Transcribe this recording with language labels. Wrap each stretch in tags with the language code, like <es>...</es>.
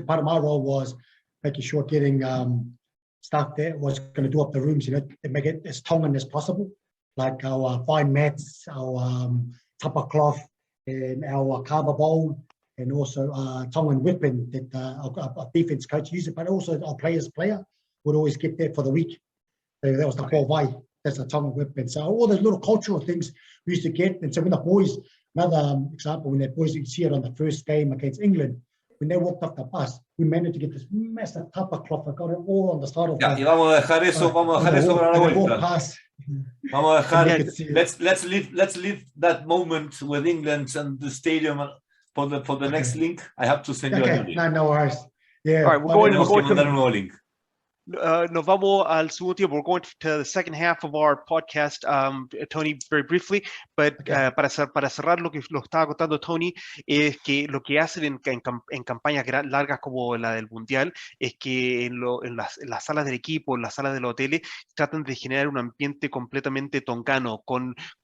<en>Part of my role was making sure getting staff that was going to do up the rooms, you know, to make it as Tongan as possible, like our fine mats, our tapa cloth, and our kava bowl, and also Tongan weapon that our defense coach used it, but also our player would always get that for the week. So that was the whole way. That's a Tongan weapon. So all those little cultural things we used to get. And so when the boys, another example, when the boys, you see it on the first game against England, when they walked off the bus, we managed to get this massive tapa cloth. I got it all on the side of</en> <es>y vamos a dejar eso para la vuelta. Vamos a dejar,</es> <en>let's leave that moment with England and the stadium for the next link. I have to send you a link. No worries. Yeah. All right, we're going to</en> <es>a nuevo</es> <en>link.</en> <es>Nos vamos al segundo tiempo.</es> <en>We're going to the second half of our podcast, Tony, very briefly,</en> <es>but para cerrar lo que lo estaba contando Tony, es que lo que hacen en campañas largas como la del Mundial es que en las salas del equipo, en las salas de los hoteles, tratan de generar un ambiente completamente tongano, con</es>